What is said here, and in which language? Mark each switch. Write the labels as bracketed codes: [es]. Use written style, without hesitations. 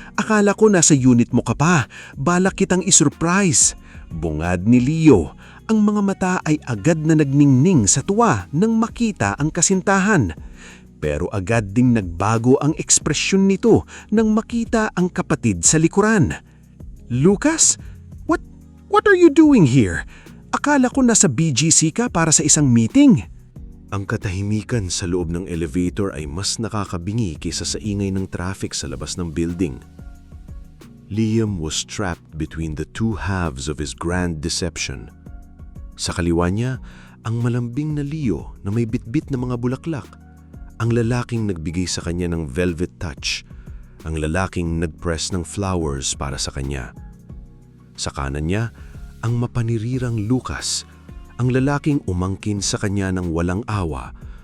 [tl] Akala ko nasa unit mo ka pa. Balak kitang isurprise." Bungad ni Leo. Ang mga mata ay agad na nagningning sa tuwa nang makita ang kasintahan. Pero agad ding nagbago ang ekspresyon nito nang makita ang kapatid sa likuran. [en] "Lucas, what are you doing here? [tl] Akala ko nasa BGC ka para sa isang meeting." Ang katahimikan sa loob ng elevator ay mas nakakabingi kaysa sa ingay ng traffic sa labas ng building. [en] Liam was trapped between the two halves of his grand deception. [tl] Sa kaliwa niya, ang malambing na Leo na may bitbit na mga bulaklak. Ang lalaking nagbigay sa kanya ng velvet touch. Ang lalaking nagpress ng flowers para sa kanya. Sa kanan niya, ang mapanirirang Lucas. Ang lalaking umangkin sa kanya ng walang awa.